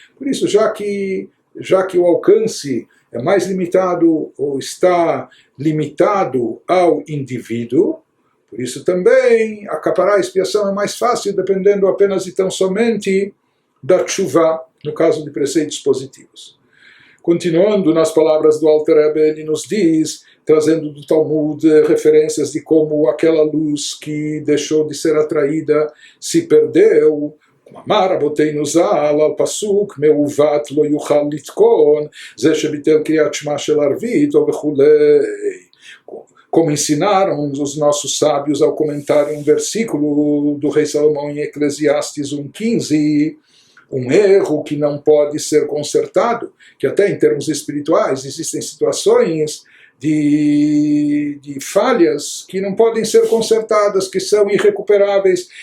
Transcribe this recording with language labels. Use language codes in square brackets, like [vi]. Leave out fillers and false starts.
[pt] Por isso, já que o alcance é mais limitado ou está limitado ao indivíduo, por isso também acaparar a expiação é mais fácil, dependendo apenas e tão somente da tshuva, no caso de preceitos positivos. Continuando nas palavras do Alter Rebbe, ele nos diz, trazendo do Talmud referências de como aquela luz que deixou de ser atraída se perdeu. [he] אמר רבותינו ז"ל על פסוק מעוות לא יוכל לתקון זה שביטל קריאת שמע של ערבית או וכולי. [pt] Como ensinaram os nossos sábios ao comentarem um versículo do rei Salomão em Eclesiastes 1:15, um erro que não pode ser consertado, que até em termos espirituais existem situações de falhas que não podem ser consertadas, que são irrecuperáveis.